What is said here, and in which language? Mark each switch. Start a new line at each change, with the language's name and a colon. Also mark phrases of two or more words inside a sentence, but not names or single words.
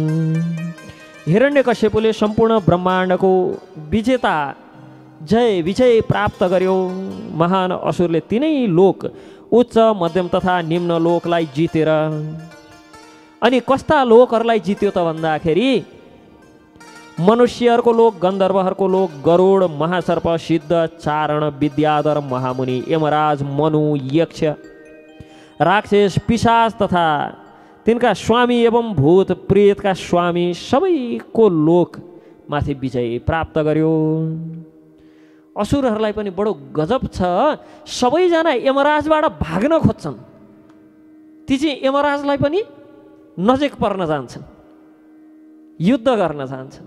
Nepali: हिरण्यकश्यपले सम्पूर्ण ब्रह्माण्डको विजेता जय विजय प्राप्त गर्यो। महान असुरले तीनै लोक उच्च मध्यम तथा निम्न लोकलाई जितेर, अनि कस्ता लोकहरूलाई जित्यो त भन्दाखेरि मनुष्यहरूको लोक, गन्धर्वहरूको लोक, गरुड, महासर्प, सिद्ध, चारण, विद्याधर, महामुनि, यमराज, मनु, यक्ष, राक्षस, पिशाच तथा तिनका स्वामी एवं भूत प्रेतका स्वामी सबैको लोकमाथि विजय प्राप्त गर्यो। असुरहरूलाई पनि बडो गजब छ, सबैजना यमराजबाट भाग्न खोज्छन्, ती चाहिँ यमराजलाई पनि नजिक पर्न जान्छन्, युद्ध गर्न जान्छन्।